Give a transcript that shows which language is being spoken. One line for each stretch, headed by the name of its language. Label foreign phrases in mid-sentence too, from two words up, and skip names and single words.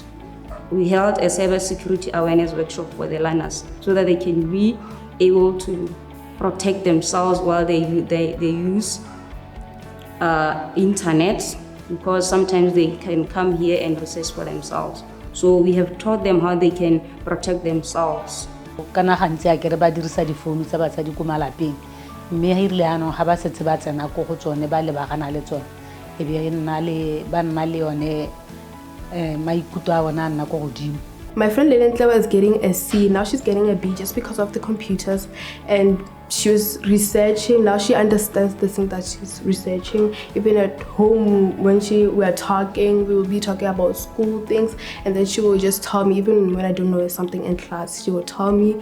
English: We held a cybersecurity awareness workshop for the learners so that they can be able to protect themselves while they use internet, because sometimes they can come here and research for themselves. So we have taught them how they can protect themselves.
Tswana: Kana gantsi a kere ba dirisa difounu tsa batsadi ko malapeng mme ha irile ano ha ba setse ba tsena ko go tsone ba lebagana le tsone e be ba nna le yone maikutlo a bona nna ko godimo.
English: My friend Lentle was getting a C, now she's getting a B just because of the computers, and she was researching. Now she understands the thing that she's researching. Even at home, when we were talking, we would be talking about school things, and then she would just tell me, even when I don't know something in class, she would tell me.